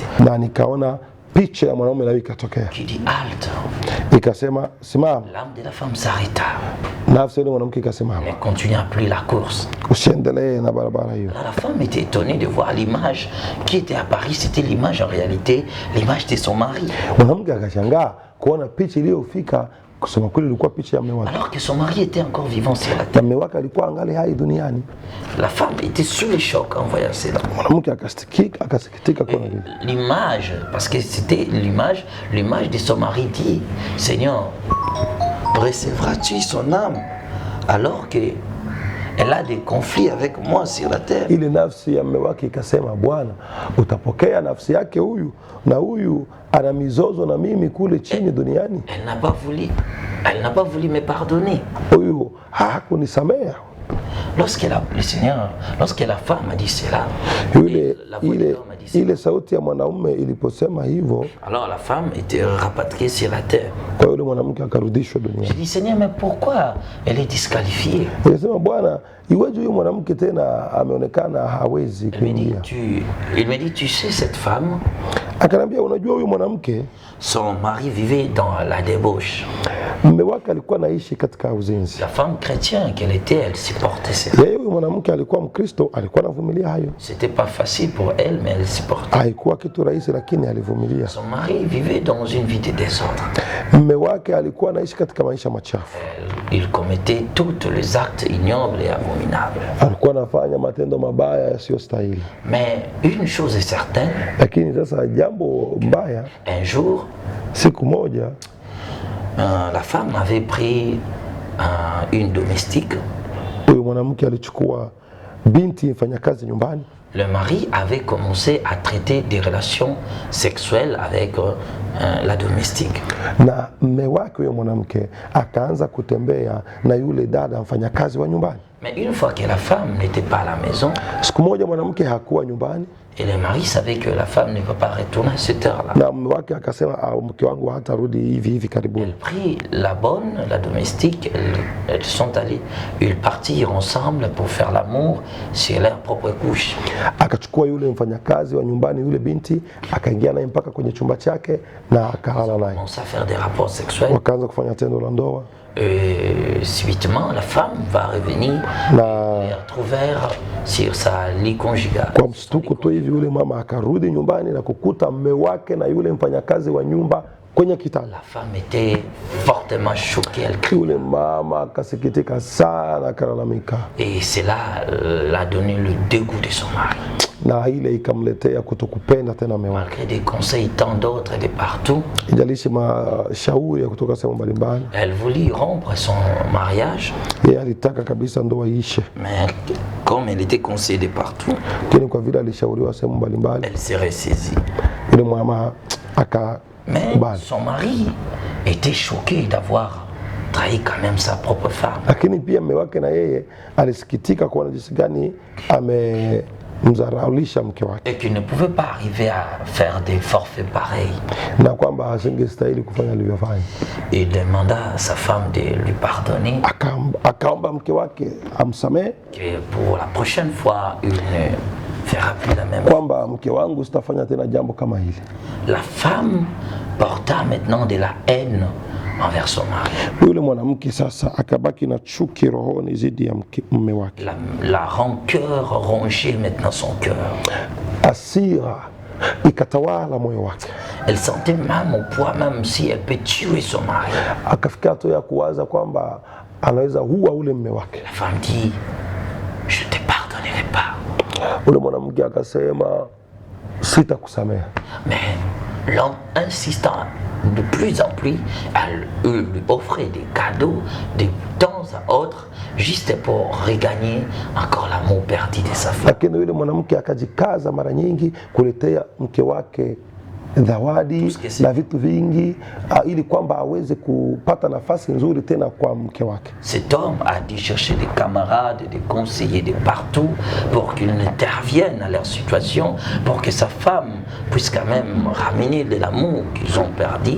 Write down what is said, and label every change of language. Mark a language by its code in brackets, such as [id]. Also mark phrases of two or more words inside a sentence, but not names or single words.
[sw] na nikaona picha ya mwanaume nayo ikatokea, [fr] qui dit halte. [sw] ikasema simama. [fr] L'âme de la femme s'arrêta. [sw] Nafsi ile mwanamke ikasimama, [fr] Elle ne continua plus la course. [sw] usiendelee na barabara hiyo. [fr] Alors la femme était étonnée de voir l'image qui était apparue. C'était l'image en réalité, l'image de son mari. [sw] Mwanamke akashangaa kuona picha iliyofika, kusema kweli ilikuwa picha ya mume wake, [fr] Alors que son mari était encore vivant sur la [sw] na [fr] terre. [sw] mume wake alikuwa angali hai duniani. [fr] La femme était sous le choc en voyant cela. [sw] Mwanamke akasikitika kuona vile. [fr] L'image, parce que c'était l'image de son mari dit, Seigneur, recevras-tu son âme alors que elle a des conflits avec moi sur la terre? [sw] Ile nafsi ya mume wake ikasema, Bwana, utapokea nafsi yake huyu, na huyu ana mizozo na mimi kule chini duniani. [fr] Elle n'a pas voulu me pardonner. [sw] Huyu hakunisamea. [fr] Lorsque la femme a dit cela, la voix de l'homme a dit cela, [sw] Ile sauti ya mwanaume iliposema hivyo, [fr] alors la femme était rapatriée sur la terre. [sw] kwa yule mwanamke akarudishwa [fr] J'ai [sw] duniani. [fr] dit, Seigneur, mais pourquoi elle est disqualifiée? [sw] Nikasema, Bwana, iweje huyu mwanamke tena ameonekana hawezi [fr] Il me [sw] kuingia? [fr] dit, tu sais, cette femme, [sw] Akanambia, unajua huyu mwanamke [fr] son mari vivait dans la débauche. [sw] mume wake alikuwa anaishi katika uzinzi. [fr] La femme chrétienne qu'elle était, elle supportait cela. [sw] Yeye huyu mwanamke alikuwa Mkristo, alikuwa anavumilia hayo. [fr] C'était pas facile pour elle, mais elle supportait. [sw] Haikuwa kitu rahisi, lakini alivumilia. [fr] Son mari vivait dans une vie de désordre. [sw] Mume wake alikuwa anaishi katika maisha machafu, [fr] Il commettait tous les actes ignobles et abominables. [sw] alikuwa anafanya matendo mabaya yasiyostahili. [fr] Mais une chose est certaine, [sw] Lakini sasa jambo mbaya, [fr] un jour, [sw] siku moja [fr] la femme avait pris une domestique. [sw] huyu mwanamke alichukua binti mfanyakazi nyumbani. [fr] Le mari avait commencé à traiter des relations sexuelles avec la domestique. [sw] Na mume wake huyo mwanamke akaanza kutembea na yule dada mfanyakazi wa nyumbani. [fr] Mais une fois que la femme n'était pas à la maison, [sw] Siku moja mwanamke hakuwa nyumbani, [fr] et le mari savait que la femme ne peut pas retourner à cette heure-là. [sw] na mume wake akasema, mke wangu hatarudi hivi karibuni. [fr] Elle prit la bonne, la domestique, elles sont allées, ils partirent ensemble pour faire l'amour sur leur propre couche. [sw] Akachukua yule mfanyakazi wa nyumbani, yule binti, akaingia naye mpaka kwenye chumba chake na akalala naye, [fr] Commence à faire des rapports sexuels. [sw] wakaanza kufanya tendo la ndoa. [fr] Subitement, la femme va revenir [sw] Na [fr] et retrouver sur sa lit conjugale. [sw] kwa mshtuko tu hivi yule mama akarudi nyumbani na kukuta mume wake na yule mfanyakazi wa nyumba kwenye kitanda. [fr] La femme était fortement choquée, elle criait. [sw] Yule mama akasikitika sana, akalalamika, [fr] Et cela l'a donné le dégoût de son mari. [sw] na ile ikamletea kutokupenda tena mume wake. [fr] Malgré des conseils tant d'autres de partout, [sw] Ijalishi mashauri ya kutoka sehemu mbalimbali, [fr] elle voulut rompre son mariage, [sw] yeye alitaka kabisa ndoa iishe, [fr] mais comme elle était conseillée de partout, [sw] lakini kwa vile alishauriwa sehemu mbalimbali, [fr] elle s'est ressaisie. [sw] yule mama [fr] Mais [sw] akakubali. [fr] son mari était choqué d'avoir trahi quand même sa propre femme. [sw] Lakini pia mume wake na yeye alisikitika kuona jinsi gani kumdharaulisha mke wake, [fr] et qu'il ne pouvait pas arriver à faire des forfaits pareils. [sw] na kwamba asingestahili kufanya alivyofanya. [fr] Il demanda à sa femme de lui pardonner, [sw] Akaomba mke wake amsamehe, [fr] que pour la prochaine fois, il ne fera plus la même chose. [sw] kwamba mke wangu sitafanya tena jambo kama hili. [fr] La femme porta maintenant de la haine envers son mari. [sw] Yule mwanamke sasa akabaki na chuki rohoni zidi ya mume wake. [fr] La rancœur rongeait maintenant son cœur. [sw] Hasira ikatawala moyo wake. [fr] Elle sentait même au point, même si elle peut tuer son mari. [sw] Akafika hatua ya kuwaza kwamba anaweza huwa ule mume wake. [fr] La femme dit, je ne te pardonnerai pas. [sw] Ule mwanamke akasema sitakusamehe. [fr] Mais insistant de plus en plus, elle lui offrait des cadeaux de temps à autre, juste pour regagner encore l'amour perdu de sa femme. [sw] Lakini yule mwanamke akajikaza mara nyingi kuletea mke wake zawadi na vitu vingi ili kwamba aweze kupata nafasi nzuri tena kwa mke wake. [fr] Cet homme a dû chercher des camarades, des conseillers de partout pour qu'ils interviennent à leur situation, pour que sa femme puisse quand même ramener de l'amour qu'ils ont perdu.